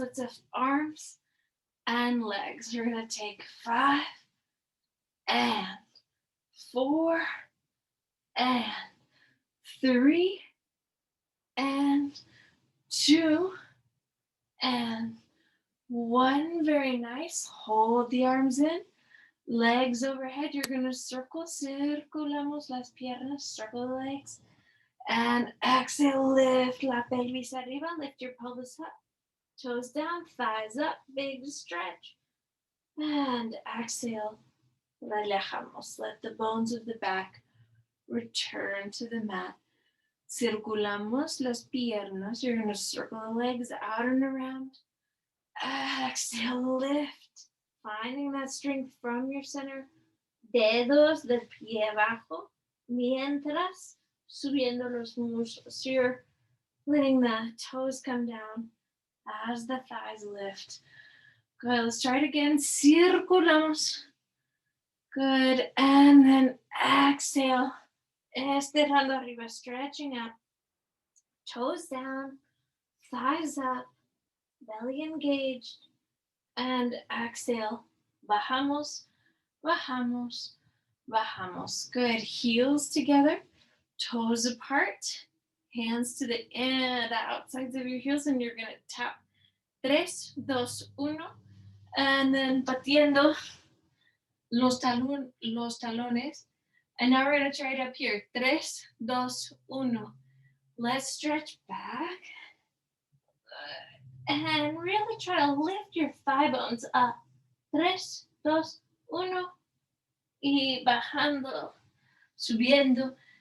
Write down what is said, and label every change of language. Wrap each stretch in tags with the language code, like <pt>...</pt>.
<en>Let's lift arms and legs. You're going to take 5 and 4 and 3 and 2 and 1. Very nice. Hold the arms in. Legs overhead. You're going to circle.</en> <es>Circulamos las piernas.</es> <en>Circle the legs. And exhale. Lift</en> <es>la pelvis arriba.</es> <en>Lift your pelvis up. Toes down. Thighs up. Big stretch. And exhale.</en> <es>Relajamos.</es> <en>Let the bones of the back return to the mat.</en> <es>Circulamos las piernas.</es> <en>You're going to circle the legs out and around. Exhale, lift. Finding that strength from your center.</en> <es>Dedos del pie abajo. Mientras subiendo los muslos.</es> <en>So you're letting the toes come down as the thighs lift. Good. Let's try it again.</en> <es>Circulamos.</es> <en>Good. And then exhale.</en> <es>Estirando arriba.</es> <en>Stretching up. Toes down. Thighs up. Belly engaged. And exhale.</en> <es>Bajamos. Bajamos. Bajamos.</es> <en>Good. Heels together. Toes apart. Hands to the outsides of your heels. And you're going to tap. 3, 2, 1. And then</en> <es>batiendo los talones.</es> <en>And now we're going to try it up here. 3, 2, 1. Let's stretch back. And really try to lift your thigh bones up.</en> <es>3, 2, 1. Y bajando. Subiendo.</es>